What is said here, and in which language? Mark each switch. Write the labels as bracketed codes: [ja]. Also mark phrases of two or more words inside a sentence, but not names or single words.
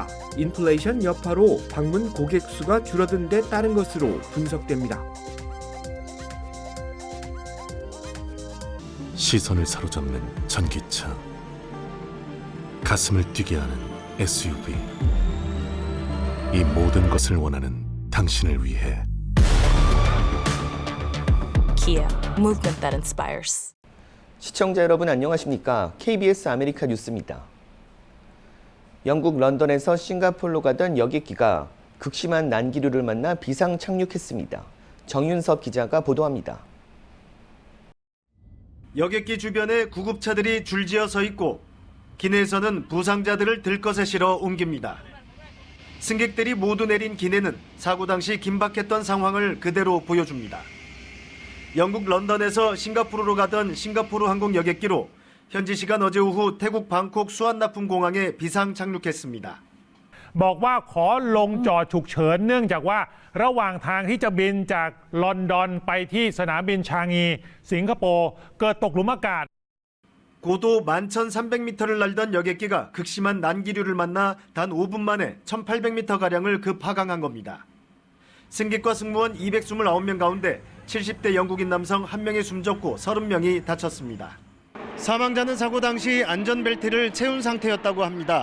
[ko] 인플레이션 여파로 방문 고객 수가 줄어든 데 따른 것으로 분석됩니다. 시선을 사로잡는 전기차, 가슴을 뛰게 하는 SUV, 이 모든 것을 원하는 당신을 위해 [en] Kia, movement that inspires. [ko] 시청자 여러분 안녕하십니까? KBS 아메리카 뉴스입니다. 영국 런던에서 싱가포르로 가던 여객기가 극심한 난기류를 만나 비상 착륙했습니다. 정윤섭 기자가 보도합니다. 여객기 주변에 구급차들이 줄지어 서 있고 기내에서는 부상자들을 들것에 실어 옮깁니다. 승객들이 모두 내린 기내는 사고 당시 긴박했던 상황을 그대로 보여줍니다. 영국 런던에서 싱가포르로 가던 싱가포르 항공 여객기로 현지 시간 어제 오후 태국 방콕 수완나품 공항에 비상 착륙했습니다. [th] บอกว่าขอลงจอดฉุกเฉินเนื่องจากว่าระหว่างทางที่จะบินจากลอนดอนไปที่สนามบินชางีสิงคโปร์เกิดตกหลุมอากาศ [ko] 고도 11,300m를 날던 여객기가 극심한 난기류를 만나 단 5분 만에 1,800m가량을 급하강한 겁니다. 승객과 승무원 229명 가운데 70대 영국인 남성 1명이 숨졌고 30명이 다쳤습니다. 사망자는 사고 당시 안전벨트를 채운 상태였다고 합니다.